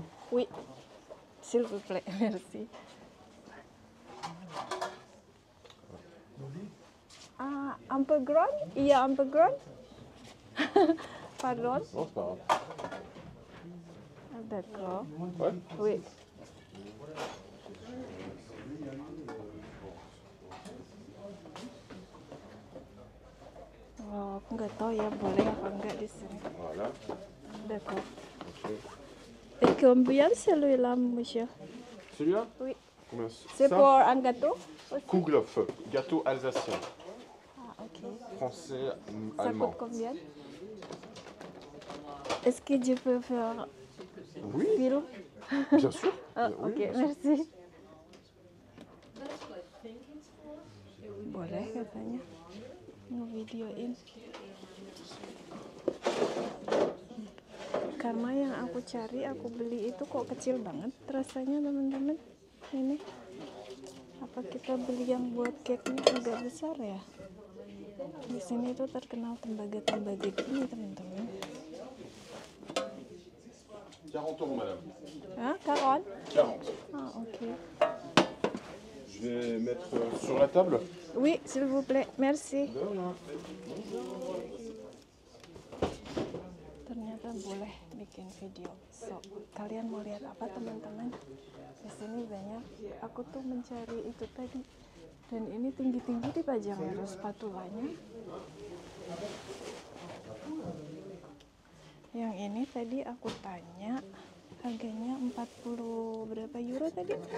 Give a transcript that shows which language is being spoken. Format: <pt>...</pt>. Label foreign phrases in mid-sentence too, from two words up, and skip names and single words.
<fr>Oui. S'il vous plaît, merci. Un peu grand? Il y a un peu grand? Pardon? Non, c'est pas grave. D'accord. Ouais. Oui.</fr> <id>Oh, aku nggak tahu ya boleh apa enggak di sini.</id> <fr>Voilà. D'accord. Ok. Et combien celui-là, monsieur? Celui-là Oui. Combien C'est ça pour un gâteau aussi? Kouglof, gâteau alsacien. Ah, ok. Français, Ça allemand. coûte combien? Est-ce que je peux faire Oui, film? bien sûr. Ah, Oui, ok, bien sûr. merci.</fr> <id>Boleh katanya ngevideoin. Karena yang aku cari, aku beli itu kok kecil banget rasanya teman-teman. Ini apa kita beli yang buat cake-nya agak besar ya? Di sini itu terkenal tembaga-tembaga gini teman-teman.</id> <fr>40 euros, madame. Ah, 40? 40. Ah, ok. Je vais mettre sur la table. Oui, s'il vous plaît, merci. De rien.</fr> <id>Ternyata boleh bikin video. So, kalian mau lihat apa teman-teman? Di sini banyak. Aku tuh mencari itu tadi. Dan ini tinggi-tinggi dipajang ya spatulanya. Yang ini tadi aku tanya harganya 40 berapa euro tadi?</id>